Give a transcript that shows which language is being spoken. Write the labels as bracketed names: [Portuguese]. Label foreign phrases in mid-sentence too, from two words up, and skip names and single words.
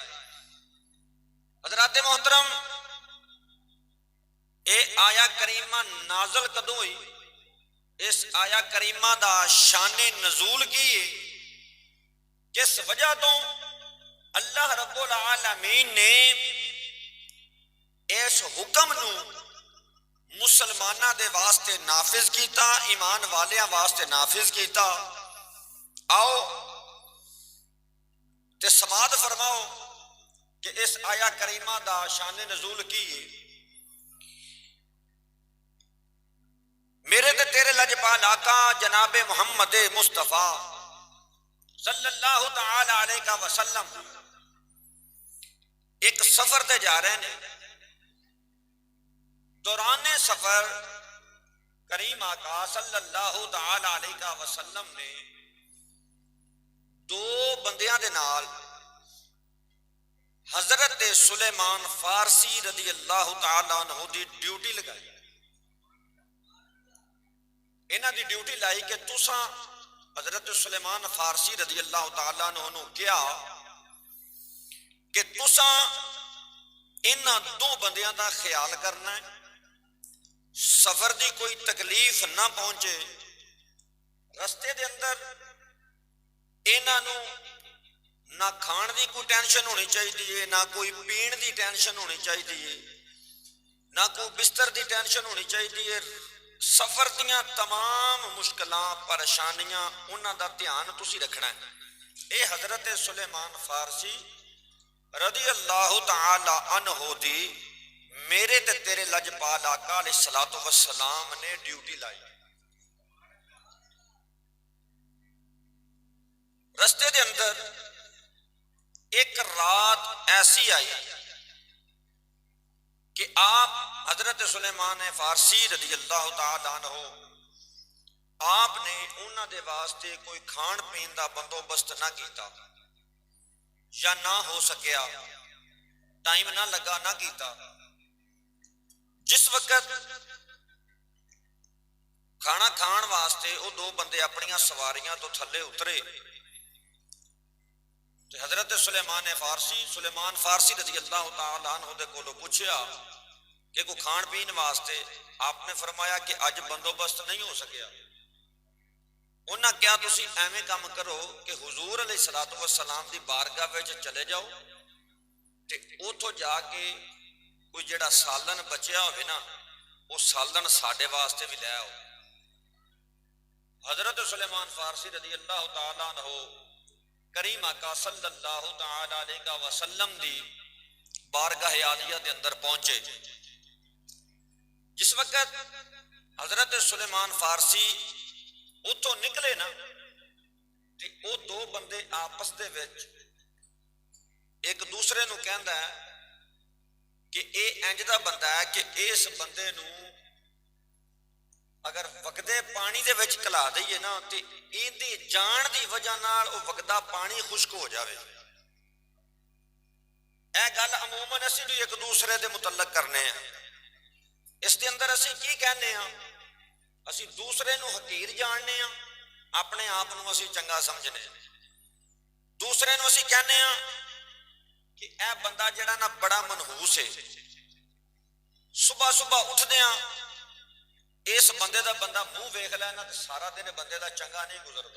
[Punjabi] حضرات محترم، اے آیا کریمہ نازل کدوں ہوئی؟ اس آیا کریمہ دا شان نزول کی ہے، کس وجہ تو اللہ [Arabic] رب العالمین [Punjabi] نے اس حکم نو مسلمانہ دے واسطے نافذ کیتا، ایمان والیاں واسطے نافذ کیتا۔ آؤ تے سماعت فرماؤ کہ اس آیا کریمہ دا شان نزول کی ہے۔ میرے تے تیرے لجپال آقا جناب محمد مصطفیٰ [Arabic] صلی اللہ تعالی علیہ وسلم [Punjabi] ایک سفر تے جا رہے ہیں۔ دوران سفر کریم آقا [Arabic] صلی اللہ تعالی علیہ وسلم [Punjabi] نے دو بندیاں دے نال حضرت سلیمان فارسی [Arabic] رضی اللہ تعالی عنہ [Punjabi] دی ڈیوٹی لگائی۔ انہاں دی ڈیوٹی لائی کہ تساں حضرت سلیمان فارسی [Arabic] رضی اللہ تعالی عنہ [Punjabi] نو کیا کہ تساں انہاں دو بندیاں دا خیال کرنا ہے، سفر دی کوئی تکلیف نہ پہنچے، رستے دے اندر انہاں نو نہ کھان دی کوئی ٹینشن ہونی چاہیے، نہ کوئی پین دی ٹینشن ہونی چاہیے، نہ کوئی بستر دی ٹینشن ہونی چاہیے۔ سفر دیاں تمام مشکلات پریشانیاں انہاں دا دھیان تسی رکھنا ہے۔ اے حضرت سلیمان فارسی [Arabic] رضی اللہ تعالی عنہ [Punjabi] دی میرے تے تیرے لجپال آقا [Arabic] علیہ الصلوۃ والسلام [Punjabi] نے ڈیوٹی لائی۔ رستے دے اندر ایک رات ایسی آئی کہ آپ حضرت سلیمان فارسی [Arabic] رضی اللہ تعالی عنہ [Punjabi] آپ نے انہاں دے واسطے کوئی کھان پین دا بندوبست نہ کیتا یا نہ ہو سکیا، ٹائم نہ لگا نہ کیتا۔ جس وقت کھانا کھان واسطے وہ دو بندے اپنیاں سواریاں تو تھلے اترے تو حضرت سلیمان فارسی [Arabic] رضی اللہ تعالیٰ عنہ [Punjabi] دے کولو پوچھیا کہ کوئی کھان پین واسطے، آپ نے فرمایا کہ اج بندوبست نہیں ہو سکیا۔ انہاں کیا تسی ایویں کام کرو کہ حضور [Arabic] علیہ الصلوۃ والسلام [Punjabi] دی بارگاہ وچ چلے جاؤ تے اوتھوں جا کے کوئی جڑا سالن بچیا ہوئے نا وہ سالن ساڈے واسطے بھی لے آؤ۔ حضرت سلیمان فارسی [Arabic] رضی اللہ تعالیٰ عنہ [Punjabi] کریم آقا [Arabic] صلی اللہ تعالی علیہ وسلم [Punjabi] دی بارگاہ عالیہ دے اندر پہنچے۔ جس وقت حضرت سلیمان فارسی اتوں نکلے نا تے او دو بندے آپس دے وچ ایک دوسرے نو کہندا ہے کہ اے انج دا بندہ ہے کہ اس بندے نو اگر وگدے پانی دے وچ کلا دئیے نا تے ایندی جان دی وجہ نال او وگدا پانی خشک ہو جاوے۔ اے گل عموماً اسی بھی ایک دوسرے دے متعلق کرنے ہیں۔ اس دے اندر اسی کی کہنے ہیں؟ اسی دوسرے نو حقیر جاننے ہیں، اپنے آپ نو اسی چنگا سمجھنے ہیں۔ دوسرے نو اسی کہنے ہیں کہ اے بندہ جڑا نا بڑا منحوس ہے، صبح صبح اٹھ دیاں اس بندے دا بندہ منہ ویکھ لینا تو سارا دن بندے دا چنگا نہیں گزرتا۔